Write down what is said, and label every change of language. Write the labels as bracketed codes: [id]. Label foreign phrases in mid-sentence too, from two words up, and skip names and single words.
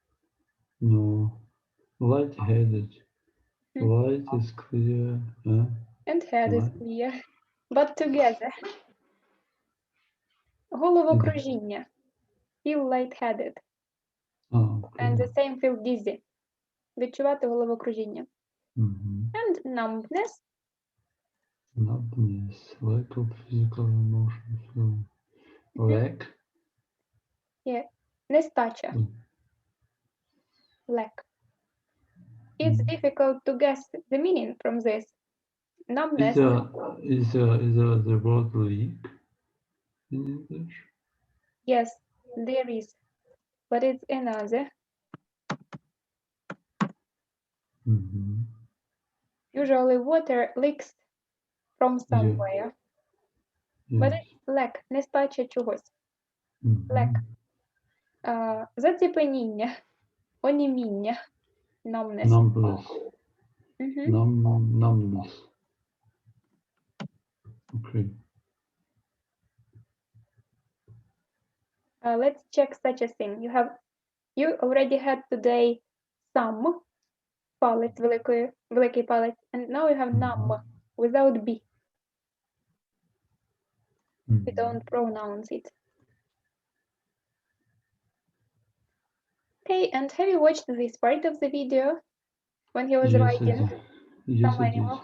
[en] no. Lightheaded. Light is clear. Huh? And head is Right. clear. But together. Головокружіння. Feel lightheaded. Oh, okay. And the same feel dizzy. [uk] Відчувати головокружіння. [en] And numbness. Numbness, lack of physical emotion, feeling. Lack? Yeah. Нестача. Lack. It's difficult to guess the meaning from this. Numbness. Is the word leak in English? Yes, there is. But it's another. Usually water leaks from somewhere. But it's lack, [uk] нестача чогось. Lack. Заціпеніння, оніміння, [en] numbness. Numbness. Okay. Let's check such a thing. You already had today some, [uk] палець, великий палець, [en] and now you have numb without B. We don't pronounce it. Okay, and have you watched this part of the video when he was writing some animal?